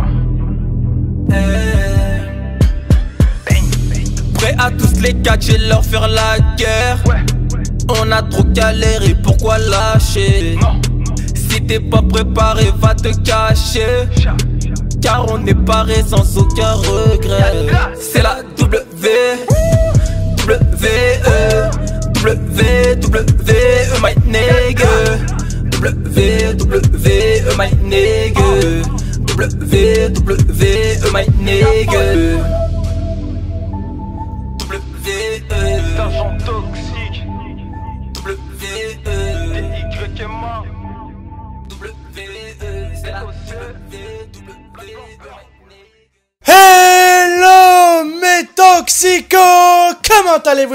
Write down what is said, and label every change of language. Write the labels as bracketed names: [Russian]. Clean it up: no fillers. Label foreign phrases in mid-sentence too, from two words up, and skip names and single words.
[French] Prêt à tous les catcher, leur faire la guerre. On a trop galéré, pourquoi lâcher? Si t'es pas préparé, va te cacher. Car on est paré sans aucun regret. C'est la W, [English] my nigga. My nigga. My nigga. [French] Sergent toxique. T'es Y que moi. Hello mes toxicos, comment allez-vous?